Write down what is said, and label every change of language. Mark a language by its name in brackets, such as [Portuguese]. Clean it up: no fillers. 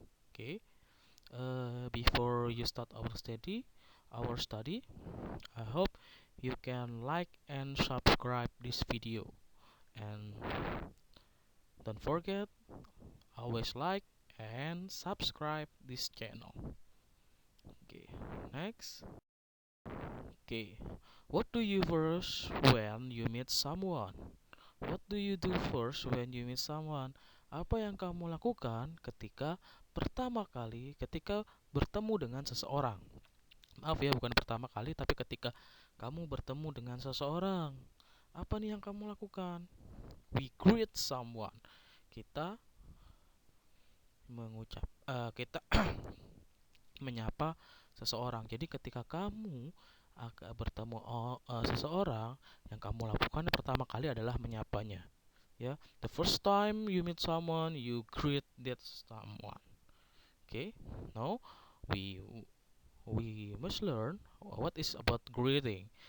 [English] Okay, before you start our study, I hope you can like and subscribe this video, and don't forget always like and subscribe this channel. Okay, next. Okay, what do you first when you meet someone? What do you do first when you meet someone? [Indonesian] Apa yang kamu lakukan ketika bertemu dengan seseorang? Maaf ya, bukan pertama kali, tapi ketika kamu bertemu dengan seseorang. Apa nih yang kamu lakukan? [English] We greet someone. [Indonesian] Kita kita menyapa seseorang. Jadi ketika kamu bertemu seseorang, yang kamu lakukan pertama kali adalah menyapanya. [English] Ya, the first time you meet someone, you greet that someone. Okay, now we must learn what is about greeting.